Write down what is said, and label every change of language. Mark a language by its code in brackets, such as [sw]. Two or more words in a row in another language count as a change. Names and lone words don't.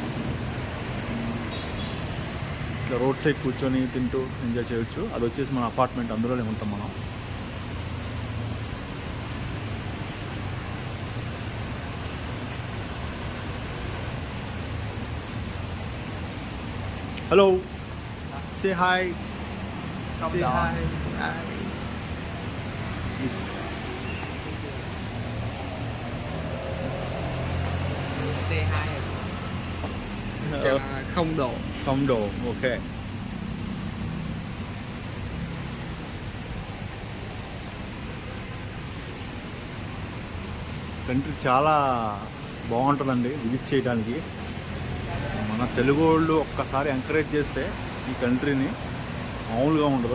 [te] ఇట్లా [en] road side [te] కూర్చొని తింటూ ఎంజాయ్ చేయొచ్చు. అది వచ్చేసి మన అపార్ట్మెంట్, అందులోనే ఉంటాం మనం. [en] hello, say hi. Say hi. Yes. Say hi. [vi] Không độ. Không độ, [te] ok. కంట్రీ చాలా బాగుంటుందండి విజిట్ చేయడానికి. మన తెలుగు వాళ్ళు ఒక్కసారి ఎంకరేజ్ చేస్తే ఈ కంట్రీని మామూలుగా ఉండదు.